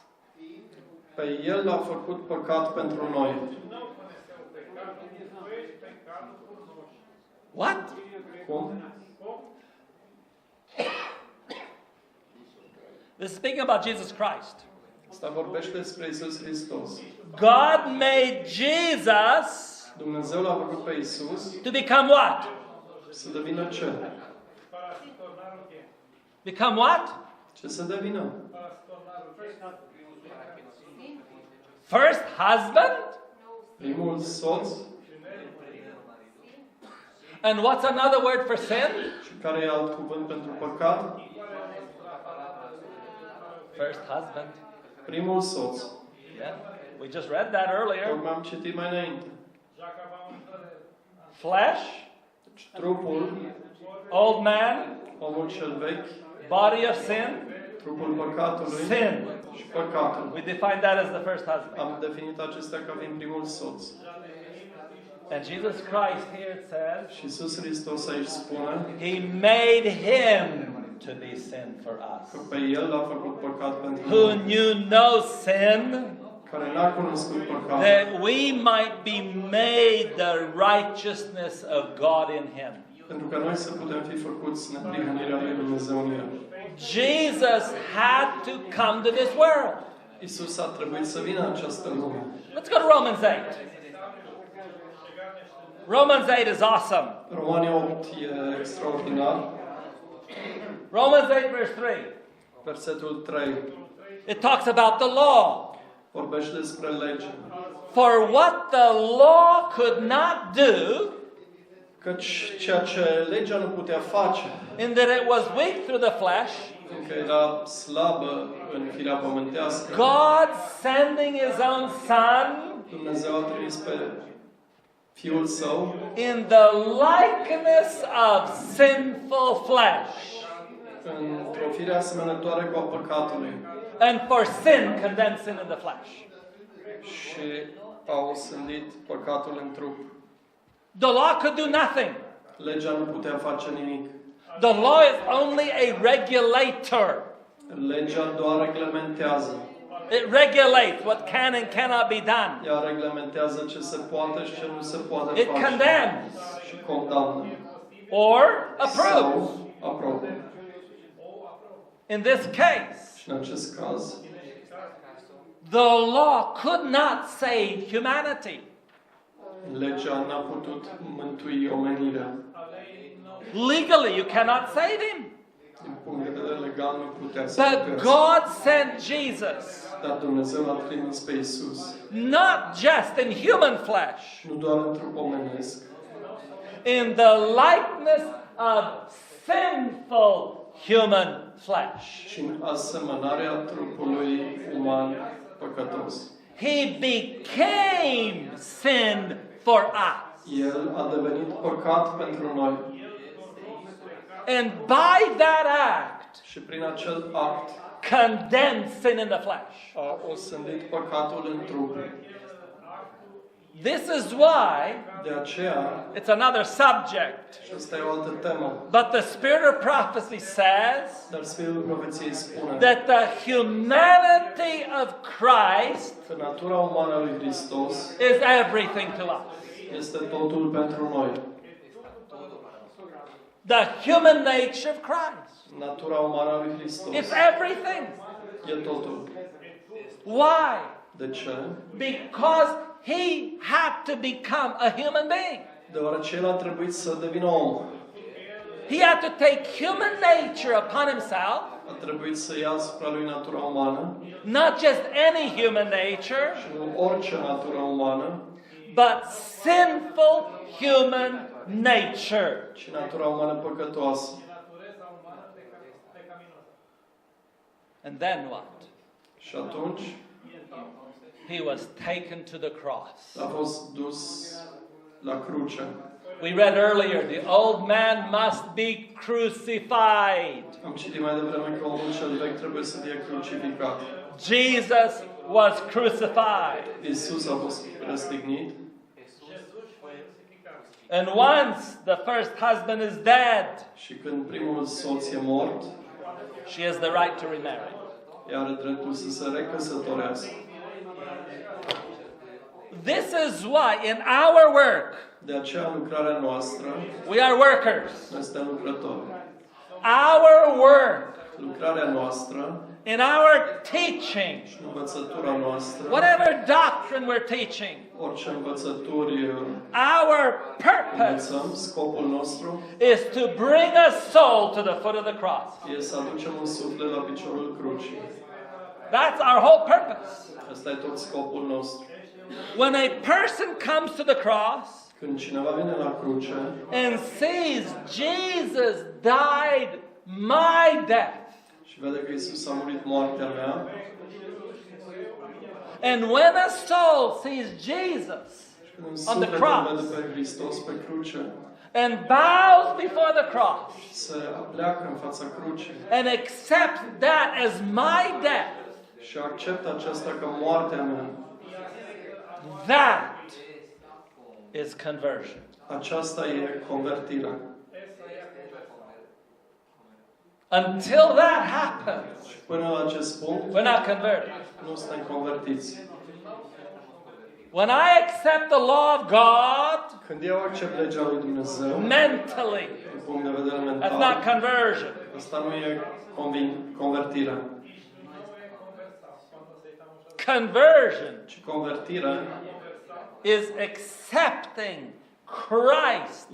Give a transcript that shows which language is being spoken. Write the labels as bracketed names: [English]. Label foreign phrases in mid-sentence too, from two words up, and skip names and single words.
[Romanian] Pe El l-a făcut păcat pentru noi. [English] What? [Romanian] Cum? [English] This is speaking about Jesus Christ. [Romanian] Asta vorbește despre Iisus Hristos. [English] God made Jesus [Romanian] Dumnezeu l-a făcut pe Iisus [English] to become what? [Romanian] să devină ce? [English] Become what? [Romanian] Ce să devină? [English] First husband? [Romanian] Primul soț. [English] And what's another word for sin? [Romanian] Și care e alt cuvânt pentru păcat? [English] First husband. [Romanian] Primul soț. [English] Yeah. We just read that earlier. [Romanian] Tocmai am citit mai înainte. [English] Flesh, [Romanian] Trupul, [English] old man, [Romanian] omul cel vechi, [English] body of sin, [Romanian] trupul păcatului [English] sin. [Romanian] și păcatul. [English] We define that as the first husband. [Romanian] Am definit acestea ca fiind primul soț. [English] And Jesus Christ here it says, [Romanian] Și Iisus Hristos aici spune [English] He made Him to be sin for us. [Romanian] că pe El l-a făcut păcat pentru [English] Who [Romanian] noi, [English] knew no sin, [Romanian] care n-a cunoscut păcat, [English] that we might be made the righteousness of God in Him. [Romanian] pentru că noi să putem fi făcuți neprihănirea lui Dumnezeu în El. [English] Jesus had to come to this world. [Romanian] Iisus a trebuit să vină în această lume. [English] Let's go to Romans 8. Romans 8 is awesome. [Romanian] Romani 8 e extraordinar. [English] Romans 8 verse 3. [Romanian] Versetul 3 [English] It talks about the law. [Romanian] vorbește despre lege. [English] For what the law could not do, [Romanian] Căci ceea ce legea nu putea face, [English] in that it was weak through the flesh, [Romanian] fiindcă era slabă în firea pământească, [English] God sending His own Son [Romanian] Dumnezeu a trimis pe Fiul Său [English] in the likeness of sinful flesh, [Romanian] într-o fire asemănătoare cu a păcatului [English] and for sin condemned sin in the flesh. [Romanian] și a osândit păcatul în trup. [English] The law could do nothing. [Romanian] Legea nu putea face nimic. [English] The law is only a regulator. [Romanian] Legea doar reglementează. [English] It regulates what can and cannot be done. [Romanian] Ea reglementează ce se poate și ce nu se poate [English] It [Romanian] face. [English] condemns [Romanian] Și condamnă. [English] or approves. [Romanian] Sau aprobă. [English] In this case, [Romanian] Și în acest caz, [English] the law could not save humanity. [Romanian] legea n-a putut mântui omenirea. [English] Legally, you cannot save him. [Romanian] Din punct de vedere legal nu putea să [English] But [Romanian] mântuiască. [English] God sent Jesus, [Romanian] Dar Dumnezeu l-a trimis pe Iisus. [English] not just in human flesh, [Romanian] Nu doar în trup omenesc, [English] in the likeness of sinful human flesh. [Romanian] ci în asemănarea trupului uman păcătos. [English] He became sin for us. [Romanian] El a devenit păcat pentru noi. [English] And by that act, [Romanian] Și prin acel act [English] condemned sin in the flesh. [Romanian] A osândit păcatul în trup. [English] This is why [Romanian] De aceea, [English] it's another subject. [Romanian] și asta e o altă temă, [English] But the spirit of prophecy says [Romanian] dar Spiritul Profeției spune [English] that the humanity of Christ [Romanian] că natura umană a lui Hristos [English] is everything to us. [Romanian] este totul pentru noi. [English] The human nature of Christ. [Romanian] Natura umană a lui Hristos [English] It's everything. [Romanian] e totul. [English] Why? [Romanian] De ce? [English] Because he had to become a human being. [Romanian] Deoarece El a trebuit să devină om. [English] He had to take human nature upon himself, [Romanian] A trebuit să ia asupra lui natura umană, [English] not just any human nature, [Romanian] și nu orice natură umană, [English] but sinful human nature. [Romanian] ci natura umană păcătoasă. [English] And then what? [Romanian] Și atunci [English] He was taken to the cross. [Romanian] a fost dus la cruce. [English] We read earlier, the old man must be crucified. [Romanian] Am citit mai devreme că omul cel vechi trebuie să fie crucificat. [English] Jesus was crucified. [Romanian] Iisus a fost răstignit. [English] And once the first husband is dead, [Romanian] Și când primul soț e mort, [English] she has the right to remarry. [Romanian] ea are dreptul să se recăsătorească. [English] This is why in our work, [Romanian] De aceea lucrarea noastră, [English] we are workers. [Romanian] noi suntem lucrători. [English] Our work, [Romanian] Lucrarea noastră [English] in our teaching, [Romanian] și învățătura noastră, [English] whatever doctrine we're teaching, [Romanian] orice învățături [English] our purpose [Romanian] învățăm, scopul nostru [English] is to bring a soul to the foot of the cross. [Romanian] e să aducem un suflet la piciorul crucii. [English] That's our whole purpose. [Romanian] Asta e tot scopul nostru. [English] When a person comes to the cross [Romanian] Când cineva vine la cruce [English] and sees Jesus died my death, [Romanian] și vede că Iisus a murit moartea mea, [English] and when a soul sees Jesus [Romanian] și când un [English] on the [Romanian] suflet [English] cross [Romanian] îl vede pe Hristos pe cruce, [English] and bows before the cross [Romanian] se apleacă în fața crucii [English] and accepts that as my death, [Romanian] și acceptă aceasta ca moartea mea, [English] that is conversion. [Romanian] aceasta e convertirea. [English] Until that happens, [Romanian] Și până la acest punct, [English] we're not converted. [Romanian] nu suntem convertiți. [English] When I accept the law of God [Romanian] Când eu accept legea lui Dumnezeu, [English] mentally, [Romanian] din punct de vedere [English] that's [Romanian] mental, [English] not conversion. [Romanian] asta nu e convertirea, [English] Conversion [Romanian] ci convertirea [English] is accepting Christ